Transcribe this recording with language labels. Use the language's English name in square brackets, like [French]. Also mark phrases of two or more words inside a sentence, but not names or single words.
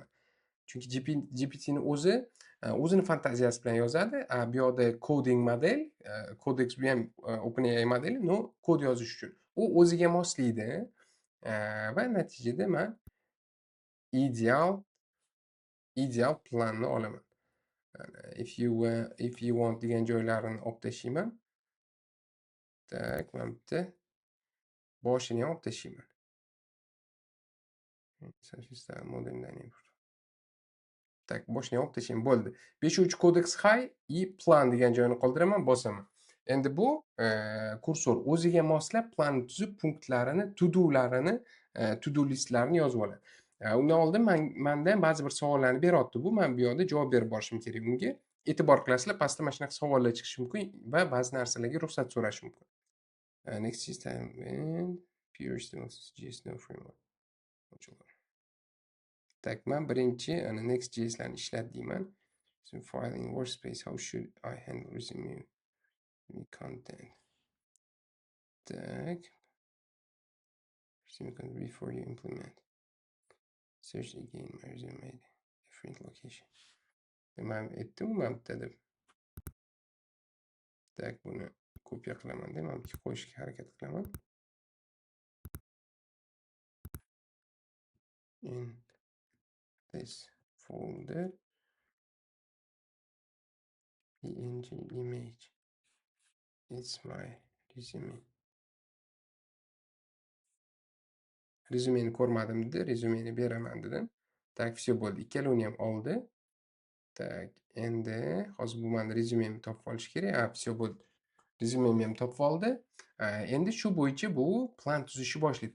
[Uzbek] Chunki GPTning o'zini fantaziyasi bilan yozadi. Bu yoqda [English] coding model, [Uzbek] Codex bu ham OpenAI modeli, no kod yozish uchun. U o'ziga moslaydi va natijada men ideal planni olaman. [English] If you want [Uzbek] degan joylarini olib tashlayman. Tak, mana bitta boshini ham olib tashlayman. [English] Modern dynamic. [Uzbek] Tak, boshini olib tashlayman. Bo'ldi. 5 kodeks high и plan degan joyini qoldiraman, bosaman. Endi bu kursor o'ziga moslab plan tuzib, punktlarini, to-do'larini, [English] to-do listlarini [Uzbek] yozib oladi. Undan oldin menda ba'zi bir savollarni beryapti bu. Men bu yerda javob berib borishim kerak unga. E'tibor qilasizlar, pastda mana shunaqa savollar chiqishi mumkin va ba'zi narsalarga ruxsat so'rashi mumkin. [English] Next system and pure JS framework. [Uzbek] Tak, men birinchi ana Next.js'larni ishlat deyman. [English] So file in workspace, how should I handle resume content? [Uzbek] Tak. [English] Resume content before you implement. Search again my resume different location. [Uzbek] Men aytdim, men bitta deb. Tak, buni kopiya qilaman deb, men qo'yishga harakat qilaman. [English] In this folder png image. It's my resume. [Uzbek] Rezumeni ko'rmadim dedi, rezumeni beraman dedim. Tak, все bo'ldi. Ikkalovini ham oldi. Tak, endi hozir bu meni rezumemni topib olish kerak. Ha, все bo'ldi. Rezumemni ham topib oldi. Endi shu bo'yicha bu plan tuzishni boshlaydi.